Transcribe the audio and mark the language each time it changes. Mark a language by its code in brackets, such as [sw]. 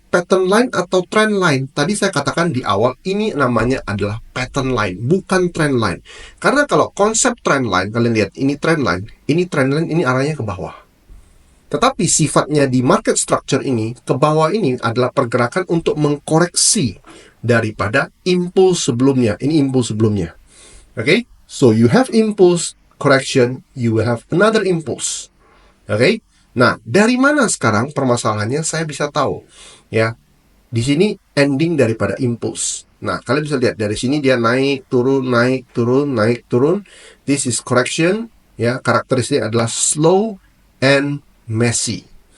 [id] Pattern line atau trend line? Tadi saya katakan di awal, ini namanya adalah pattern line, bukan trend line. Karena kalau konsep trend line, kalian lihat, ini trend line, ini arahnya ke bawah. Tetapi sifatnya di market structure ini, ke bawah ini adalah pergerakan untuk mengkoreksi daripada impuls sebelumnya. Ini impuls sebelumnya. Okay? [en] So you have impulse correction, you will have another impulse. Okay? [id] Nah, dari mana sekarang permasalahannya saya bisa tahu? Ya, di sini ending daripada impulse. Nah, kalian bisa lihat dari sini dia naik, turun, naik, turun, naik, turun. [en] This is correction. [id] Ya, karakteristik adalah [en] slow and messy.